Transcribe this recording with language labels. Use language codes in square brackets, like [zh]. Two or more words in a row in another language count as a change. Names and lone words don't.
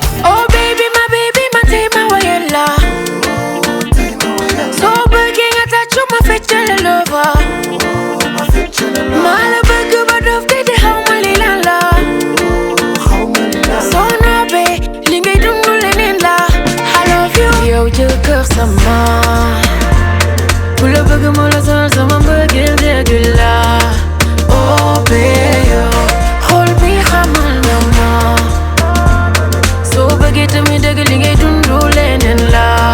[en] Oh baby, my baby, my [wo] tema wa yella. So bëggee nga tàccu ma feccal la lover. Maa la bëgg ba dof te di xaw ma li lan la. Soo noppee, li ngay dund leneen la. [en] I love you. [wo] Yow jëkkër sama. Ku la bëgg moo la sonal sama mbëggeel dëgg la. [en] Oh baby, [wo] xol bi xamal na ma. Soo bëggee tamit dëgg li ngay dund leneen la.